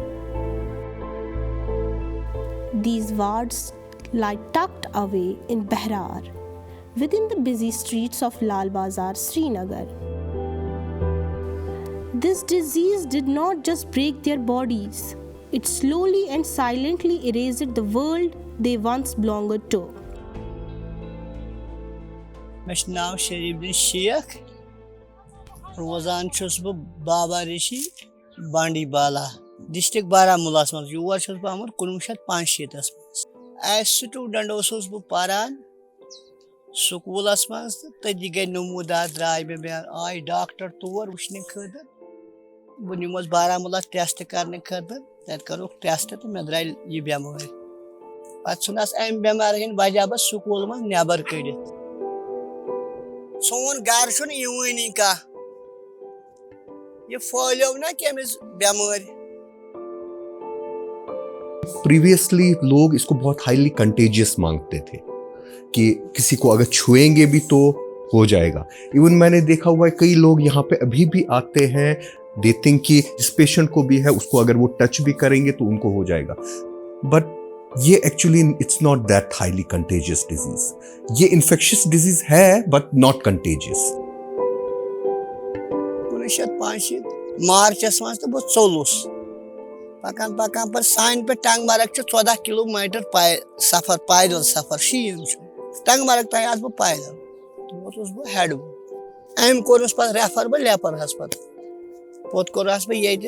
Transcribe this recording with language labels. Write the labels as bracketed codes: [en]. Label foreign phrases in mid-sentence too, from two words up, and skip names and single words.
[en] These wards lie tucked away in Behrar, within the busy streets of Lal Bazar, Srinagar. This disease did not just break their bodies, it slowly and silently erased the world they once belonged to. [ks] مےٚ چھُ ناو شریف الدین شیخ روزان چھُس بہٕ بابا ریشی بانڈی بالا ڈسٹرکٹ بارہمولاہس منٛز یور چھُس بہٕ آمُت 1965 منٛز [en] as student [ks] اوسُس بہٕ پران سکوٗلس منٛز تہٕ تٔتی گٔے نموٗدار درٛاے مےٚ آے ڈاکٹر تور وٕچھنہٕ خٲطرٕ بہٕ نِموس بارہمولہ ٹیسٹ کرنہٕ خٲطرٕ تتہِ کٔرٕکھ ٹیسٹ تہٕ مےٚ درٛاے یہِ بٮ۪مٲرۍ پتہٕ ژھٕنس امہِ بٮ۪مارِ ہٕنٛدۍ وجہ بہٕ سکوٗل منٛز نٮ۪بر کٔڑِتھ سون گرٕ چھُنہٕ یِوٲنی کانٛہہ یہِ پھٲلیو نا کٔمِس بٮ۪مٲرۍ [ur] پریویسلی لوگ اس کو بہت [en] highly contagious [ur] مانگتے تھے کہ کسی کو اگر چھوئیں گے بھی تو ہو جائے گا. ایون میں نے دیکھا ہوا ہے کئی لوگ یہاں پہ ابھی بھی آتے ہیں [en] they think [ur] کہ جس پیشنٹ کو بھی ہے اس کو اگر وہ ٹچ بھی کریں گے تو ان کو ہو جائے گا. [en] But یہ actually it's not that highly contagious disease. یہ infectious disease ہے but not contagious. [ks] 1965 مارچس منٛز تہٕ بہٕ ژوٚلُس پکان پکان پتہٕ سانہِ پٮ۪ٹھ ٹنٛگ مرگ چھُ 14 کلوٗمیٹر سفر پایدل سفر شیٖن چھُ ٹنٛگ مرگ تام آسہٕ بہٕ پایدل تہٕ ووتُس بہٕ ہٮ۪ڈوُن أمۍ کوٚرنَس پتہٕ ریفر بہٕ لیپر ہسپتال پوٚت کوٚرہس بہٕ ییٚتہِ